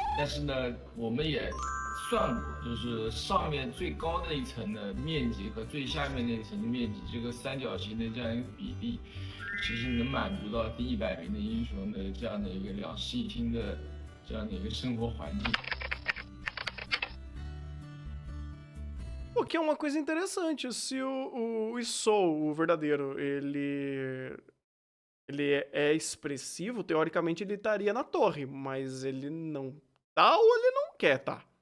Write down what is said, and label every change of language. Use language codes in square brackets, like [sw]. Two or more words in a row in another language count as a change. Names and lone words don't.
[zh] 但是呢，我们也算过，就是上面最高的一层的面积和最下面那一层的面积，这个三角形的这样一个比例，其实能满足到第100名的英雄的这样的一个2室1厅的这样的一个生活环境。 [pt] O que é uma coisa interessante, se o Isou, o verdadeiro, ele é expressivo, teoricamente ele estaria na torre, mas ele não tá ou ele não quer tá?